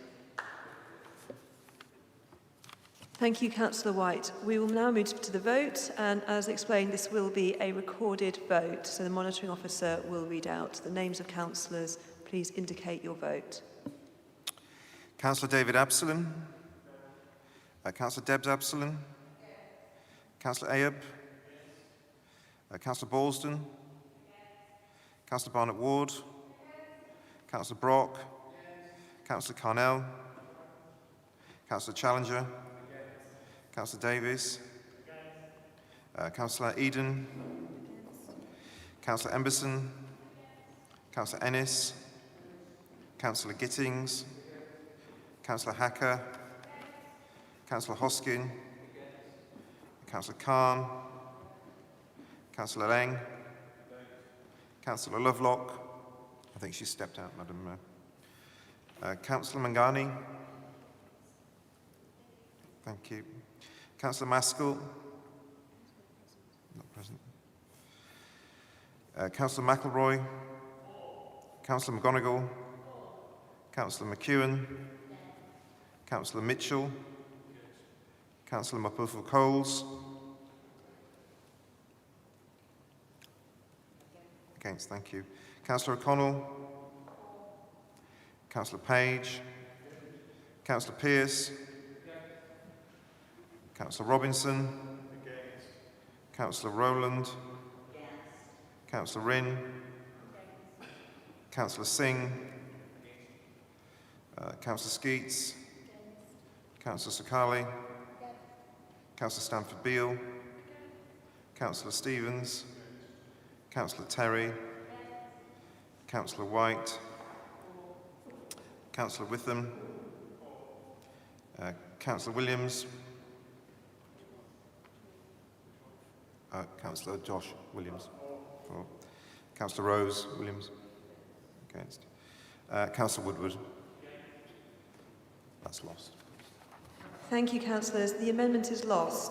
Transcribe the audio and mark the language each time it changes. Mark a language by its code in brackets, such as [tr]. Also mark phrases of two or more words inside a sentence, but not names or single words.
[en] Thank you, Councillor White. We will now move to the vote, and as explained, this will be a recorded vote, so the monitoring officer will read out the names of councillors. Please indicate your vote. Councillor David Absalom. Councillor Debs Absalom. Councillor Ayoub. Councillor Balston. Councillor Barnett Ward. Councillor Brock. Councillor Carnell. Councillor Challenger. Councillor Davies. Councillor Eden. Councillor Emberson. Councillor Ennis. Councillor Gittings. Councillor Hacker. Councillor Hoskin. Councillor Khan. Councillor Lang. Councillor Lovelock. I think she stepped out, Madam Mayor. Councillor Mangani. Thank you. Councillor Maskell. Not present. Councillor McElroy. Councillor McGonigal. Councillor McEwen. Councillor Mitchell. Councillor Mapufo-Coles. Against, thank you. Councillor O'Connell. Councillor Page. Councillor Pearce. Councillor Robinson. Councillor Rowland. Councillor Rinn. Councillor Singh. Councillor Skeets. Councillor Sakali. Councillor Stanford Beale. Councillor Stevens. Councillor Terry. Councillor White. Councillor Witham. Councillor Williams. Councillor Josh Williams. For. Councillor Rose Williams. Against. Councillor Woodward. That's lost. Thank you, councillors. The amendment is lost.